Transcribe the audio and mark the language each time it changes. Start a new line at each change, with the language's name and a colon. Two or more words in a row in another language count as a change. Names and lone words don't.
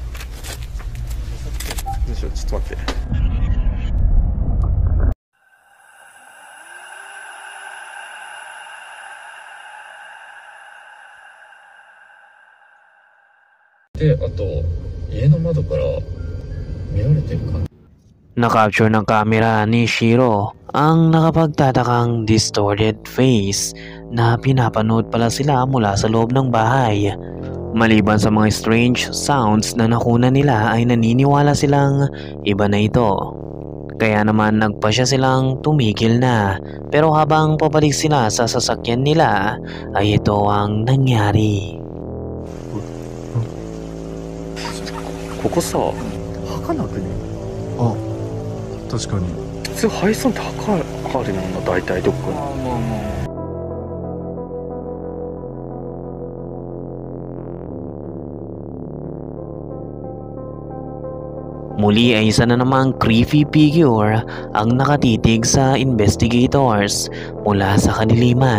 Japanese: どうしよう、ちょっと待って。で、あと家の窓から見られてる感じ。
Filipino: Nakapture ng kamera ni Shiro ang nakapagtatakang
English: distorted face
Filipino: na pinapanood pala sila mula sa loob ng bahay. Maliban sa mga
English: strange sounds
Filipino: na nakuna nila ay naniniwala silang iba na ito. Kaya naman nagpa siya silang tumigil na, pero habang pabalik sila sa sasakyan nila ay ito ang nangyari.
Japanese: ここさ、測らなくね？あ、確かに。普通配送って測るもんな、大体どこかに。
Filipino: Muli ay isa na namang
English: creepy figure
Filipino: ang nakatitig sa investigators mula sa kaniliman.